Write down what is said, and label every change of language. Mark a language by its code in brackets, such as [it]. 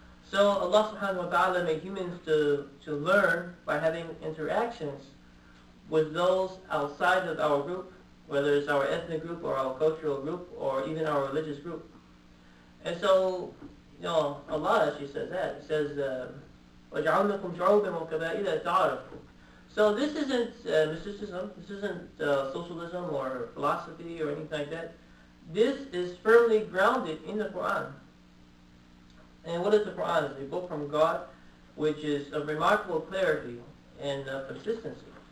[en] So Allah subhanahu wa ta'ala made humans to learn by having interactions with those outside of our group, whether it's our ethnic group or our cultural group or even our religious group. And so, Allah actually says that. It says, [ar] وَجَعَلْنَكُمْ شُعُوبًا وَقَبَائِلَ تَعَارَفُوا. [en] So this isn't mysticism, this isn't socialism or philosophy or anything like that. This is firmly grounded in the Quran. And what is the Quran? It's a book from God which is of remarkable clarity and consistency.